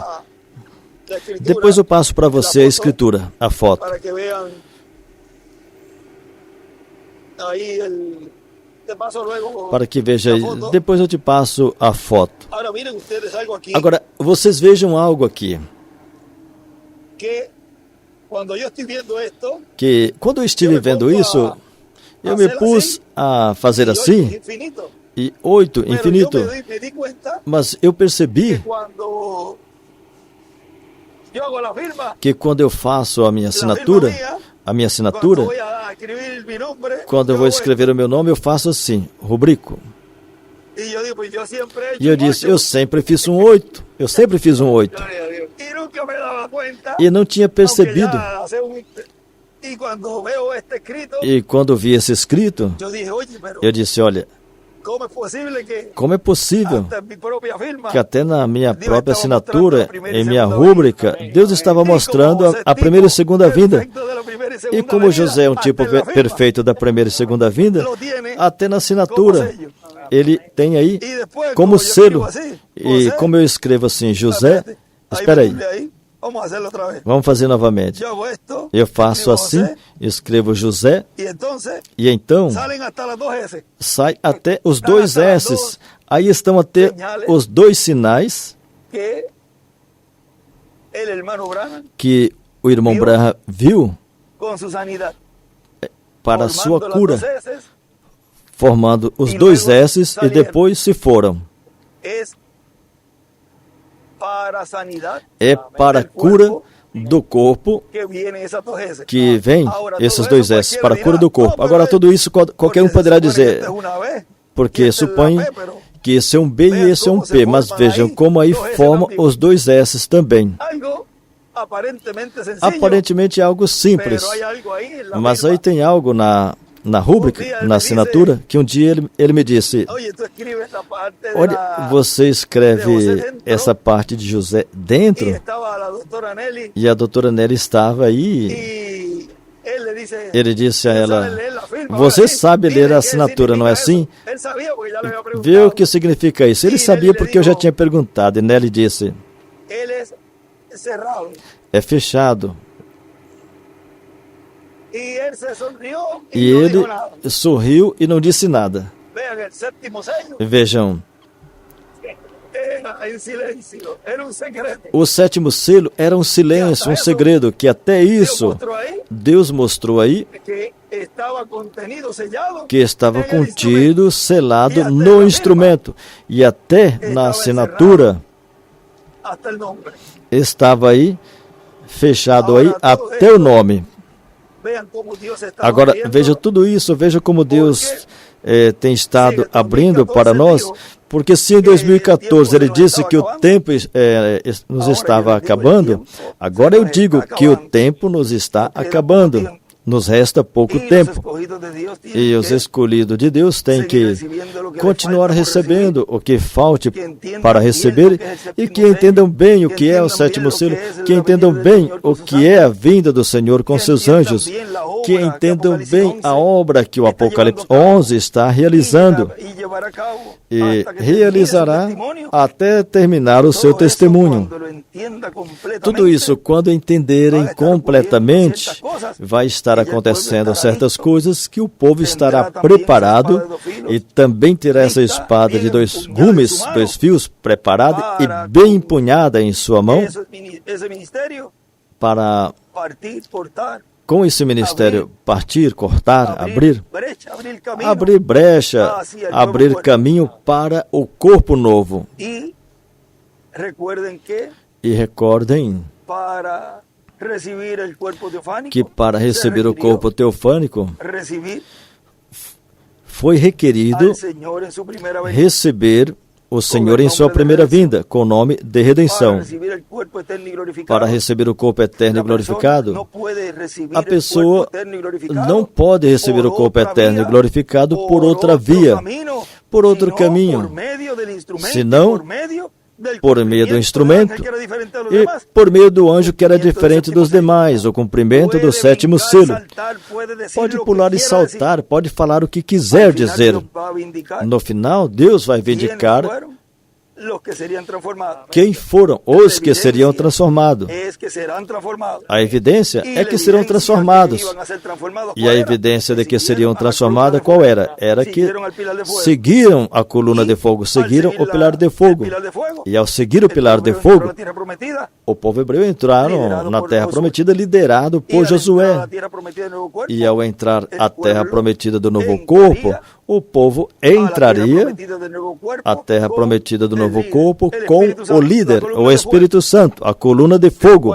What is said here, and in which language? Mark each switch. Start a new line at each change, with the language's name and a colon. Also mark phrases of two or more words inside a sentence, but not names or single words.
Portuguese: Depois eu passo para você a escritura, a foto. Para que veja aí. Depois eu te passo a foto. Agora, vocês vejam algo aqui.
Spanish: cuando yo estoy viendo esto,
Portuguese: que quando eu estive vendo isso, eu me pus a fazer
Spanish: y ocho
Portuguese: assim,
Spanish: es infinito.
Portuguese: e 8,
Spanish: Pero infinito. yo me di cuenta
Portuguese: Mas eu percebi
Spanish: que cuando yo hago la firma,
Portuguese: que quando eu faço a minha assinatura,
Spanish: cuando
Portuguese: assinatura,
Spanish: voy a escribir mi nombre,
Portuguese: quando eu
Spanish: yo
Portuguese: vou
Spanish: hago
Portuguese: escrever o meu nome, eu faço assim, rubrico.
Spanish: esto. Y yo digo, pues yo siempre he hecho
Portuguese: E eu
Spanish: un
Portuguese: disse,
Spanish: ocho.
Portuguese: eu sempre fiz um 8. Eu sempre fiz um 8.
Spanish: Gloria a Dios. Y nunca me daba cuenta.
Portuguese: E não tinha
Spanish: aunque
Portuguese: percebido.
Spanish: ya hace y cuando veo este escrito,
Portuguese: E quando vi esse escrito,
Spanish: yo dije, oye, pero
Portuguese: eu disse, olha,
Spanish: ¿cómo es posible que
Portuguese: como é possível
Spanish: hasta en mi propia firma
Portuguese: que até na minha própria assinatura, em minha rúbrica, Deus estava mostrando a primeira e segunda vinda. E como José é um tipo perfeito da primeira e segunda vinda, até na assinatura, ele tem aí como selo. E como eu escrevo assim, José, espera aí,
Spanish: vamos a hacerlo otra vez.
Portuguese: vamos fazer novamente.
Spanish: Yo hago esto,
Portuguese: Eu faço
Spanish: escribo
Portuguese: assim, José, escrevo José,
Spanish: y entonces
Portuguese: e então
Spanish: salen hasta las dos S.
Portuguese: sai até os dois S's. Aí estão até os dois sinais
Spanish: Que el hermano Branham,
Portuguese: que o irmão Branham viu
Spanish: con su sanidad,
Portuguese: para a sua
Spanish: formando las
Portuguese: cura,
Spanish: dos S,
Portuguese: formando os dois S's e depois se foram.
Spanish: es para sanidad,
Portuguese: É para a
Spanish: del
Portuguese: cura
Spanish: cuerpo,
Portuguese: do corpo
Spanish: que viene esas dos S.
Portuguese: que vem
Spanish: Ahora,
Portuguese: esses
Spanish: todo
Portuguese: dois
Spanish: eso
Portuguese: S, para a
Spanish: cualquiera
Portuguese: cura do
Spanish: dirá,
Portuguese: corpo.
Spanish: "No,
Portuguese: Agora
Spanish: pero
Portuguese: tudo isso qualquer
Spanish: porque
Portuguese: um
Spanish: se
Portuguese: poderá
Spanish: supone que
Portuguese: dizer,
Spanish: esta es una B,
Portuguese: porque
Spanish: y esta es la
Portuguese: supõe
Spanish: P, pero
Portuguese: que esse é um B e esse é um P, mas vejam como aí formam os dois S's também.
Spanish: algo aparentemente sencillo,
Portuguese: Aparentemente é algo simples,
Spanish: pero hay algo ahí en la
Portuguese: mas
Spanish: firma.
Portuguese: aí tem algo na rúbrica, na assinatura, que um dia ele me disse,
Spanish: Oye, tú escribes esta parte de
Portuguese: olha,
Spanish: la...
Portuguese: você escreve essa parte de José
Spanish: Y
Portuguese: dentro,
Spanish: estaba la doctora Nelly
Portuguese: e a doutora Nelly estava aí,
Spanish: y él le dice...
Portuguese: ele disse a
Spanish: "¿Tú
Portuguese: ela,
Spanish: sabes leer la firma?"
Portuguese: você
Spanish: Ahora sí,
Portuguese: sabe
Spanish: mire,
Portuguese: ler a
Spanish: ¿qué
Portuguese: assinatura, não é
Spanish: significa
Portuguese: assim?
Spanish: eso? Él sabía porque ya le había
Portuguese: Vê
Spanish: preguntado.
Portuguese: o que significa isso. Ele sabia porque eu já tinha perguntado, e Nelly disse,
Spanish: Él es cerrado.
Portuguese: é fechado.
Spanish: Y él se sonrió
Portuguese: E
Spanish: y no
Portuguese: ele
Spanish: dijo nada.
Portuguese: sorriu e não disse nada.
Spanish: Vean el séptimo sello.
Portuguese: Vejam,
Spanish: Era en silencio. Era un secreto.
Portuguese: o sétimo selo era um silêncio, um segredo, que até
Spanish: Dios
Portuguese: isso
Spanish: mostró ahí
Portuguese: Deus mostrou aí
Spanish: que estaba contenido, sellado.
Portuguese: que estava
Spanish: en el instrumento.
Portuguese: contido, selado E até no na instrumento. E até na Estava assinatura
Spanish: Hasta el nombre.
Portuguese: estava aí, fechado aí, Agora, tudo até o nome.
Spanish: Vean cómo Dios está
Portuguese: Agora,
Spanish: abriendo.
Portuguese: veja tudo isso, veja como Deus tem estado Sim, abrindo 2014 para nós,
Spanish: digo
Portuguese: porque se em 2014 ele disse que o tempo nos estava acabando, agora eu digo que o tempo nos está acabando. Nos resta pouco
Spanish: Y los
Portuguese: tempo.
Spanish: escogidos de Dios tienen
Portuguese: E os
Spanish: que
Portuguese: escolhidos de Deus têm
Spanish: seguir
Portuguese: que
Spanish: recibiendo lo que les
Portuguese: continuar
Spanish: falta por
Portuguese: recebendo o que falte Que entendam para
Spanish: bien
Portuguese: receber o que é o sétimo e que
Spanish: sello,
Portuguese: entendam bem o que que é o entendam sétimo bien o selo,
Spanish: que es
Portuguese: que
Spanish: la
Portuguese: entendam
Spanish: venida del
Portuguese: bem
Spanish: Señor
Portuguese: o
Spanish: con sus
Portuguese: que é a vinda do Senhor com
Spanish: que
Portuguese: seus entendam anjos,
Spanish: bien la obra
Portuguese: que que entendam Apocalipse bem 11 a obra que o
Spanish: está
Portuguese: Apocalipse
Spanish: llevando a cabo
Portuguese: 11 está realizando
Spanish: y llevará a cabo
Portuguese: e
Spanish: hasta que termine
Portuguese: realizará
Spanish: su testimonio.
Portuguese: até terminar o seu
Spanish: Todo eso,
Portuguese: testemunho.
Spanish: cuando lo entienda completamente,
Portuguese: Tudo isso, quando entenderem vai estar completamente, ocorrendo certas coisas, vai estar e o povo acontecendo estará certas
Spanish: listo,
Portuguese: coisas que o povo estará
Spanish: tendrá também
Portuguese: preparado essa espada de dois filos, e também terá essa lista, espada de bem dois empunhada em gumes, sua mão, dois fios, preparada para e bem empunhada em sua mão,
Spanish: ese ministerio,
Portuguese: para, partir, cortar, com esse ministério, partir, cortar, abrir,
Spanish: brecha, abrir camino,
Portuguese: abrir brecha,
Spanish: hacia el
Portuguese: abrir
Spanish: nuevo cuerpo.
Portuguese: caminho para o corpo novo.
Spanish: Y recuerden que
Portuguese: E recordem
Spanish: para recibir el cuerpo teofánico,
Portuguese: que para
Spanish: se
Portuguese: receber o
Spanish: requirió
Portuguese: corpo teofânico,
Spanish: recibir
Portuguese: foi requerido
Spanish: al Señor en su primera venida.
Portuguese: receber o Senhor em sua primeira vinda, com o nome de
Spanish: Para
Portuguese: redenção.
Spanish: recibir el cuerpo eterno y glorificado.
Portuguese: Para receber o corpo eterno e
Spanish: La persona
Portuguese: glorificado,
Spanish: no puede recibir
Portuguese: a
Spanish: el
Portuguese: pessoa cuerpo eterno y glorificado não pode receber o por corpo outra eterno e via, glorificado por outra outro via, caminho, por outro senão caminho, por meio do instrumento, senão
Spanish: por meio del
Portuguese: por meio do cumprimento instrumento
Spanish: del ángel que era diferente a los
Portuguese: e
Spanish: demás.
Portuguese: por meio do anjo que era diferente dos demais, o cumprimento do sétimo brincar, selo.
Spanish: saltar, puede decir
Portuguese: Pode
Spanish: lo que
Portuguese: pular e
Spanish: quiera
Portuguese: saltar, pode falar o que
Spanish: decir.
Portuguese: quiser
Spanish: Al final
Portuguese: dizer.
Spanish: Dios va a vindicar
Portuguese: No final, Deus vai
Spanish: quiénes
Portuguese: vindicar
Spanish: fueron los que serían transformados.
Portuguese: Quem foram os que seriam transformados?
Spanish: Es que serán transformados.
Portuguese: A evidência
Spanish: Y
Portuguese: é
Spanish: la
Portuguese: que serão
Spanish: evidencia
Portuguese: transformados.
Spanish: que iban a ser transformados,
Portuguese: E a
Spanish: ¿cuál era?
Portuguese: evidência de que seriam
Spanish: Siguieron a la
Portuguese: transformados,
Spanish: columna
Portuguese: qual
Spanish: de
Portuguese: era?
Spanish: fuego.
Portuguese: Era que
Spanish: Siguieron al pilar de fuego.
Portuguese: seguiram a coluna de fogo, seguiram o pilar de fogo. E ao seguir o pilar de fogo, o povo hebreu entraram na terra prometida, liderado por Josué. E ao entrar à terra prometida do novo corpo, o povo entraria à terra prometida do novo corpo com o líder, o Espírito Santo, a coluna de fogo.